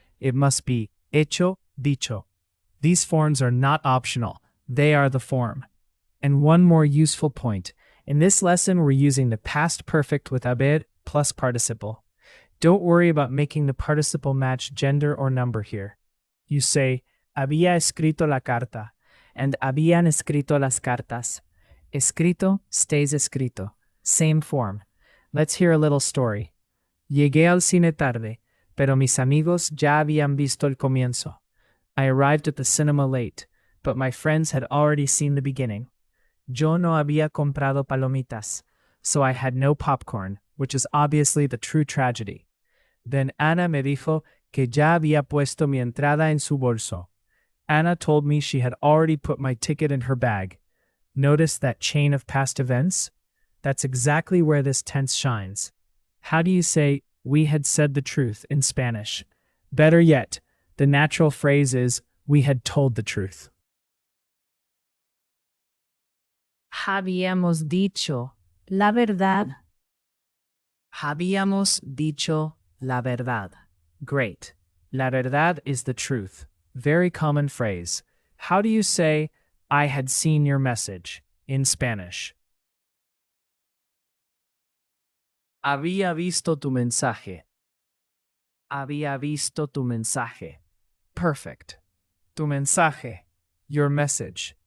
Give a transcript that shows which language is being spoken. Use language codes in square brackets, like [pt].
[en] It must be hecho, dicho. These forms are not optional. They are the form. And one more useful point. In this lesson, we're using the past perfect with haber plus participle. Don't worry about making the participle match gender or number here. You say, [es] había escrito la carta, and habían escrito las cartas. [en] Escrito stays escrito. Same form. Let's hear a little story. [es] Llegué al cine tarde, pero mis amigos ya habían visto el comienzo. [en] I arrived at the cinema late, but my friends had already seen the beginning. [es] Yo no había comprado palomitas, [en] so I had no popcorn, which is obviously the true tragedy. Then [es] Ana me dijo que ya había puesto mi entrada en su bolso. [en] Anna told me she had already put my ticket in her bag. Notice that chain of past events? That's exactly where this tense shines. How do you say, we had said the truth in Spanish? Better yet, the natural phrase is, we had told the truth. [es] Habíamos dicho la verdad. Habíamos dicho la verdad. [en] Great. La verdad is the truth. Very common phrase. How do you say, I had seen your message in Spanish? [es] Había visto tu mensaje. Había visto tu mensaje. [en] Perfect. [es] Tu mensaje. [en] Your message.